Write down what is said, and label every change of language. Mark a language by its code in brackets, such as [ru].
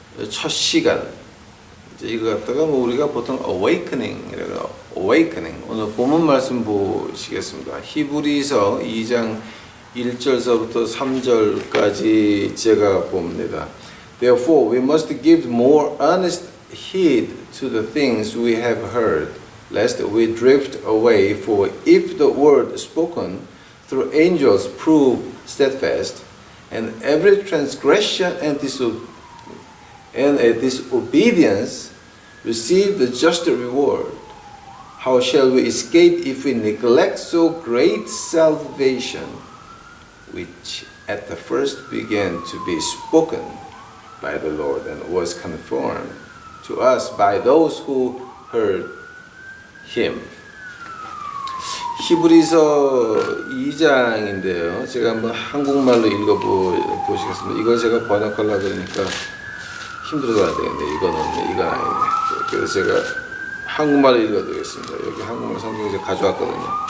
[ko] 첫 시간. 이제 이거 갖다가 우리가 보통 awakening이라고 awakening. 오늘 본문 말씀 보시겠습니다. 히브리서 2장 1절서부터 3절까지 제가 봅니다. [en] Therefore, we must give more earnest heed to the things we have heard, lest we drift away. For if the word spoken through angels prove steadfast, and every transgression and disobedience receive the just reward, how shall we escape if we neglect so great salvation, which at the first began to be spoken by the Lord and was confirmed to us by those who heard him. [ko] 히브리서 2장인데요. 제가 한번 한국말로 읽어보시겠습니다. 이걸 제가 번역하려고 그러니까 힘들어야 되겠네. 이건 아니네. 그래서 제가 한국말로 읽어드리겠습니다. 여기 한국말 성경 제가 가져왔거든요.